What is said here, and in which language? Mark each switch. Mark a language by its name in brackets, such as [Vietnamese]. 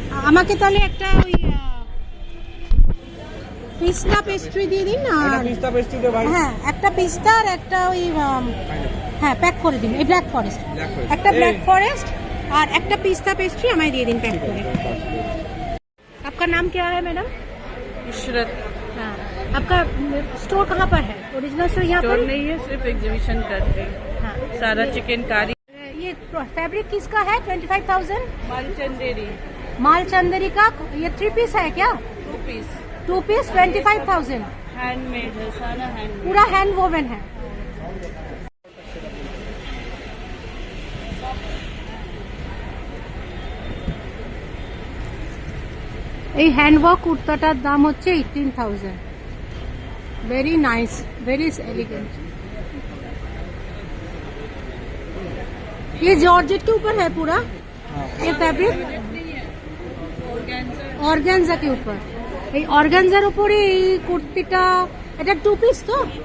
[Bangla] আমাকে তাহলে একটা ওই পিস্তা পেস্ট্রি দিয়ে দিন না। পিস্তা পেস্ট্রিতে ভাই, হ্যাঁ, একটা পিস্তা আর একটা ওই হ্যাঁ প্যাক করে দিন। এই ব্ল্যাক ফরেস্ট, একটা ব্ল্যাক ফরেস্ট [Hindi] और एक पिस्ता पेस्ट्री हमें दे दिन पैक करे। आपका नाम क्या है मैडम? इशरत। हाँ, आपका स्टोर कहाँ पर है? ओरिजिनल स्टोर यहाँ पर नहीं है, सिर्फ एग्जीबिशन करते हैं। हाँ। सारा चिकन कारी। ये फैब्रिक किसका है? 25,000। मालचंदेरी मालचंदेरी का ये 3 पीस है क्या? 2 पीस 25,000। हैंडमेड है, सारा हैंडमेड। पूरा हैंड वोवन है। [Bangla] এই হ্যান্ডওয়ার্ক কুর্তাটার দাম হচ্ছে 18,000। [English] Very nice, very elegant. [Hindi] ये जॉर्जेट के ऊपर है पूरा ये फैब्रिक, অর্গানজা के ऊपर। [Bangla] এই অর্গানজার উপরে এই কুর্তিটা, এটা 2 পিস তো?